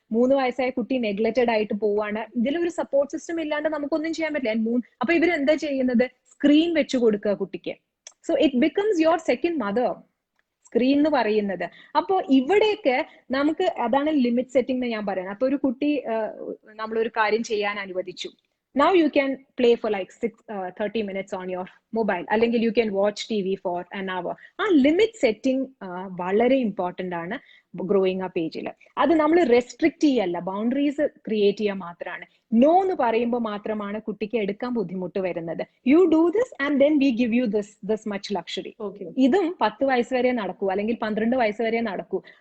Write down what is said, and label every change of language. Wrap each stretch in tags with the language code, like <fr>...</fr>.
<ml>3 വയസ്സായ കുട്ടി നെഗ്ലക്റ്റഡ് ആയിട്ട് പോവാണ്. ഇതിലൊരു സപ്പോർട്ട് സിസ്റ്റം ഇല്ലാണ്ട് നമുക്കൊന്നും ചെയ്യാൻ പറ്റില്ല. അപ്പൊ ഇവരെന്താ ചെയ്യുന്നത്? സ്ക്രീൻ വെച്ചു കൊടുക്കുക കുട്ടിക്ക്.</ml> <en>so it becomes your second mother,</en> <ml>screen എന്ന് പറയുന്നത്. അപ്പോ ഇവിടെയൊക്കെ നമുക്ക് അതാണ് ലിമിറ്റ് സെറ്റിംഗ് എന്ന് ഞാൻ പറയുന്നത്. അപ്പൊ ഒരു കുട്ടി നമ്മളൊരു കാര്യം ചെയ്യാൻ അനുവദിച്ചു.</ml> <en>Now you can play for like 30 minutes on your mobile. അല്ലെങ്കിൽ you can watch TV for an hour.</en> <ml>ആ ലിമിറ്റ് സെറ്റിംഗ് വളരെ ഇമ്പോർട്ടന്റ് ആണ് ഗ്രോയിങ് അപ്പ് ഏജിൽ. അത് നമ്മൾ റെസ്ട്രിക്ട് ചെയ്യല്ല, ബൗണ്ടറീസ് ക്രിയേറ്റ് ചെയ്യാൻ മാത്രമാണ്. നോ എന്ന് പറയുമ്പോൾ മാത്രമാണ് കുട്ടിക്ക് എടുക്കാൻ ബുദ്ധിമുട്ട് വരുന്നത്.</ml> <en>You do this and then we give you this much luxury.</en> <ml>ഇതും 10 വയസ്സ് വരെ നടക്കൂ,</ml> <en>അല്ലെങ്കിൽ 12 വയസ്സ് വരെ നടക്കൂ.</en>